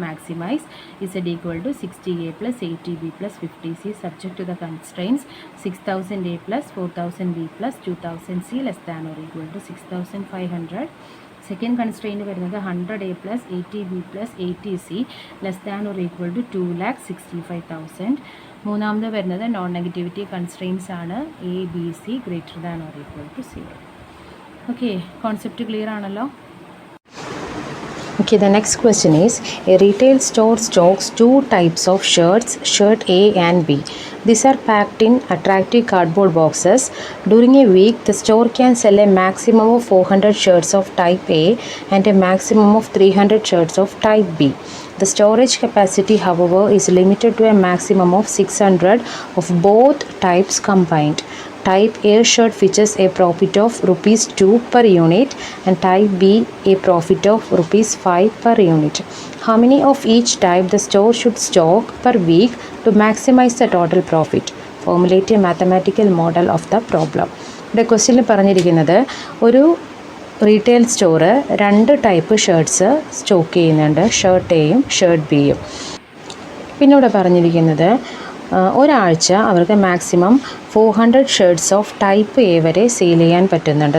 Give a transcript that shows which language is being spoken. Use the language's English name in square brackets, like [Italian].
[English] Maximise Z equal to 60A plus 80B plus 50C subject to the constraints 6000A plus 4000B plus 2000C less than or equal to 6500. Second constraint വരുന്നത് 100A plus 80B plus 80C less than or equal to 2,65,000. മൂന്നാമത് വരുന്നത് non negativity constraints ആണ് ABC greater than or equal to 0. [Malayalam] Okay, concept clear ആണല്ലോ. [English] Okay, the next question is, a retail store stocks 2 types of shirts, shirt A and B. These are packed in attractive cardboard boxes. During a week, the store can sell a maximum of 400 shirts of type A and a maximum of 300 shirts of type B. The storage capacity, however, is limited to a maximum of 600 of both types combined. Type A shirt fetches a profit of rupees 2 per unit and type B a profit of rupees 5 per unit. How many of each type the store should stock per week to maximize the total profit? Formulate a mathematical model of the problem. [Malayalam] ഇവിടെ ക്വസ്റ്റ്യനിൽ പറഞ്ഞിരിക്കുന്നത് ഒരു retail store 2 type shirts stock ചെയ്യുന്നുണ്ട്, shirt എയും shirt ബിയും. പിന്നെ ഇവിടെ പറഞ്ഞിരിക്കുന്നത് ഒരാഴ്ച അവർക്ക് maximum 400 shirts of type A വരെ സെയിൽ ചെയ്യാൻ പറ്റുന്നുണ്ട്.